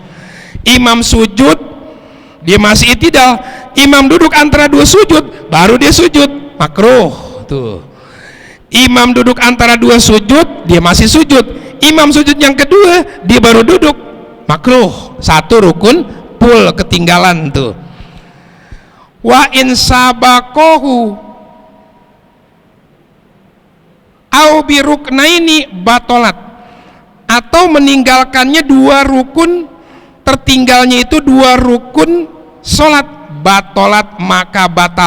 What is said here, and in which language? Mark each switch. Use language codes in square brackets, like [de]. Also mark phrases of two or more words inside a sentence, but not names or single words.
[id] Imam sujud, dia masih i'tidal, imam duduk antara 2 sujud, baru dia sujud, makruh tuh. Imam duduk antara 2 sujud, dia masih sujud, imam sujud yang kedua, dia baru duduk, makruh. 1 rukun full ketinggalan tuh. [ar] وإن سبقه أو بركنين بطلت, [id] atau meninggalkannya 2 rukun, tertinggalnya itu 2 rukun sholat, batolat maka batal.